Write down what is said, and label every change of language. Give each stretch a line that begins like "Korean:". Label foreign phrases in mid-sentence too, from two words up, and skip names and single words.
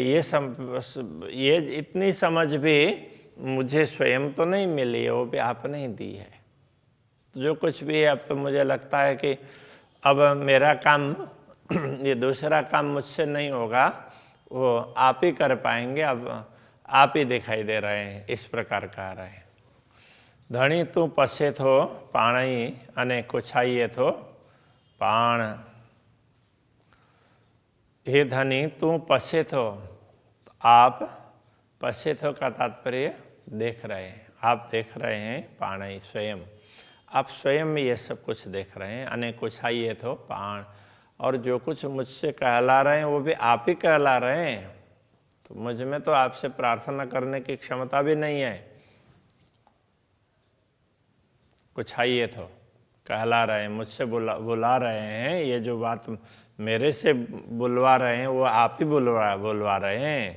Hindi: ये इतनी समझ भी मुझे स्वयं तो नहीं मिली है, वो भी आपने ही दी है। तो जो कुछ भी है, अब तो मुझे लगता है कि अब मेरा काम ये दूसरा काम मुझसे नहीं होगा, वो आप ही कर पाएंगे। अब आप ही दिखाई दे रहे हैं, इस प्रकार कह रहे हैं।
Kachhi: धनी तू पसे थो पाणी अने कुछाइए थो पाण। हे धनी तू पसे थो,
Hindi: आप
Kachhi: पसे थो
Hindi: का तात्पर्य देख रहे हैं, आप देख रहे हैं पाणी स्वयं, आप स्वयं ये सब कुछ देख रहे हैं।
Kachhi: अने कुछाइए थो पाण,
Hindi: और जो कुछ मुझसे कहला रहे हैं वो भी आप ही कहला रहे हैं। तो मुझ में तो आपसे प्रार्थना करने की क्षमता भी नहीं है।
Kachhi: कुछाइए थो,
Hindi: कहला रहे हैं, मुझसे बुला रहे हैं। ये जो बात मेरे से बुलवा रहे हैं वो आप ही बुलवा रहे हैं।